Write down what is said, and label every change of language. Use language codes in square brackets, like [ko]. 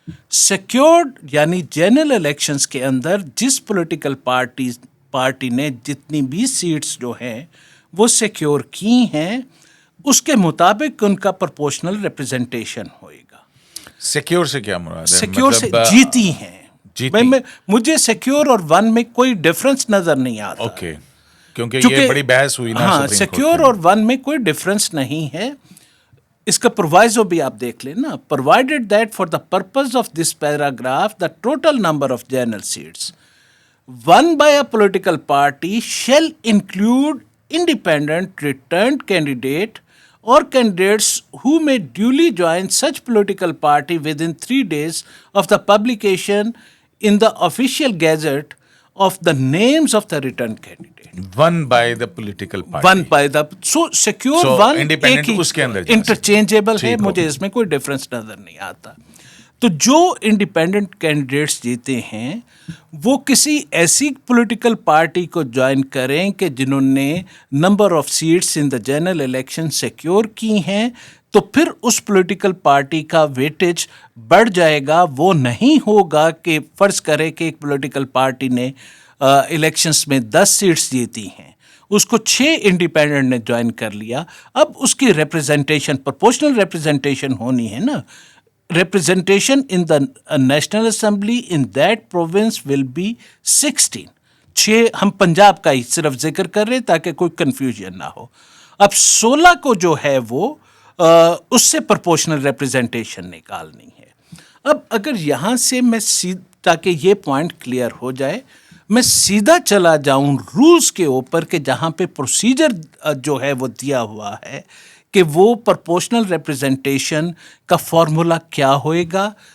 [ur] Secured یعنی general elections کے اندر جس پولیٹیکل پارٹی نے جتنی بھی سیٹس جو ہیں وہ سیکیور کی ہیں اس کے مطابق ان کا پرپورشنل ریپرزنٹیشن ہوئے گا. سیکیور سے کیا مراد ہے؟ سیکیور سے جیتی ہیں. مجھے سیکیور اور ون میں کوئی ڈفرنس نظر نہیں آتا. اوکے, کیونکہ یہ بڑی بحث ہوئی نا. ہاں, سیکیور اور ون میں کوئی ڈفرنس نہیں ہے. اس کا پرووائزو بھی آپ دیکھ لیں نا. [en] Provided that for the purpose of this paragraph the total number of general seats won by a political party shall include independent returned candidate or candidates who may duly join such political party within 3 days of the publication in the official gazette of the names of the returned candidate. One by the political party. One by the so secure so one [ur] independent اس کے اندر interchangeable ہے. مجھے اس میں کوئی difference نظر نہیں آتا. تو جو انڈیپینڈنٹ کینڈیڈیٹس جیتے ہیں وہ کسی ایسی پولیٹیکل پارٹی کو جوائن کریں کہ جنہوں نے [en] number of seats in the general election [ur] secure کی ہیں, تو پھر اس پولیٹیکل پارٹی کا ویٹیج بڑھ جائے گا. وہ نہیں ہوگا کہ فرض کرے کہ ایک پولیٹیکل پارٹی نے الیکشنس میں 10 سیٹس جیتی ہیں, اس کو 6 انڈیپینڈنٹ نے جوائن کر لیا. اب اس کی ریپرزنٹیشن پرپورشنل ریپرزنٹیشن ہونی ہے نا. [en] Representation in the National Assembly in that province will be 16. [ur] 6 ہم پنجاب کا ہی صرف ذکر کر رہے تاکہ کوئی کنفیوژن نہ ہو. اب 16 کو جو ہے وہ اس سے پرپورشنل ریپرزنٹیشن نکالنی ہے. اب اگر یہاں سے میں تاکہ یہ پوائنٹ کلیئر ہو جائے, میں سیدھا چلا جاؤں رولز کے اوپر کہ جہاں پہ پروسیجر جو ہے وہ دیا ہوا ہے کہ وہ پرپورشنل ریپرزنٹیشن کا فارمولا کیا ہوئے گا.